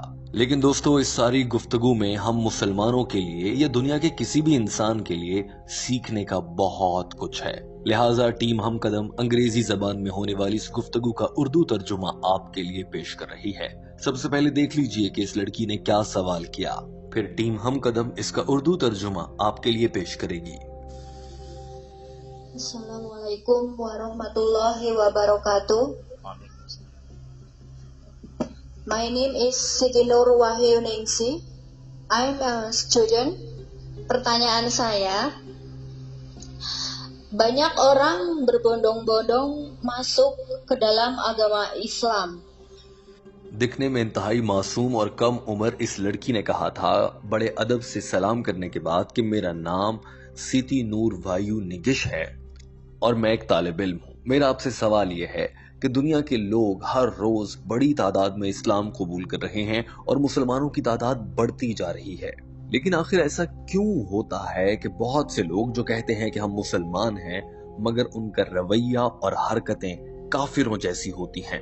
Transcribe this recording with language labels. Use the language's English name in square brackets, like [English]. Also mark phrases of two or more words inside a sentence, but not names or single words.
[Urdu] لیکن دوستو، اس ساری گفتگو میں ہم مسلمانوں کے لیے یا دنیا کے کسی بھی انسان کے لیے سیکھنے کا بہت کچھ ہے. لہٰذا ٹیم ہم قدم انگریزی زبان میں ہونے والی اس گفتگو کا اردو ترجمہ آپ کے لیے پیش کر رہی ہے. سب سے پہلے دیکھ لیجیے کہ اس لڑکی نے کیا سوال کیا، پھر ٹیم ہم قدم اس کا اردو ترجمہ آپ کے لیے پیش کرے گی. [Arabic] السلام عليكم ورحمة الله وبركاته. [English] My name is Siti Nur Wahyu Ningsi. I'm a student. [Indonesian] Pertanyaan saya, banyak orang berbondong-bondong masuk ke dalam agama Islam. [Urdu] دکھنے میں انتہائی معصوم اور کم عمر اس لڑکی نے کہا تھا بڑے ادب سے سلام کرنے کے بعد کہ میرا نام سٹی نور وایو نگش ہے اور میں ایک طالب علم ہوں. میرا آپ سے سوال یہ ہے کہ دنیا کے لوگ ہر روز بڑی تعداد میں اسلام قبول کر رہے ہیں اور مسلمانوں کی تعداد بڑھتی جا رہی ہے، لیکن آخر ایسا کیوں ہوتا ہے کہ بہت سے لوگ جو کہتے ہیں کہ ہم مسلمان ہیں مگر ان کا رویہ اور حرکتیں کافروں جیسی ہوتی ہیں.